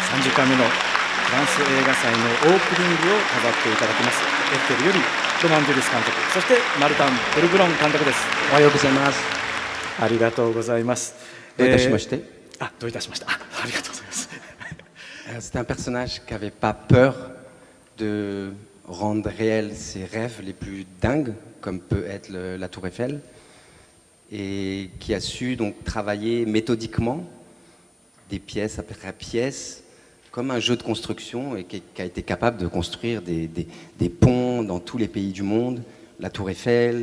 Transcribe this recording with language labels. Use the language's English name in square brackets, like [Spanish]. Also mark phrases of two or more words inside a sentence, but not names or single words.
[Japanese] 30 回目のフランス映画祭のオープニングを飾っていただきます。エッフェルよりロマン・デュリス監督、そしてマルタン・ブルブロン監督です。おはようございます。ありがとうございます。どういたしまして。どういたしました。ありがとうございます。 [French] C'est un personnage qui n'avait pas peur de rendre réels ses rêves les plus dingues, comme peut être la Tour Eiffel, et qui a su donc travailler méthodiquement, des pièces après pièces, comme un jeu de construction, et qui a été capable de construire des ponts dans tous les pays du monde, la Tour Eiffel.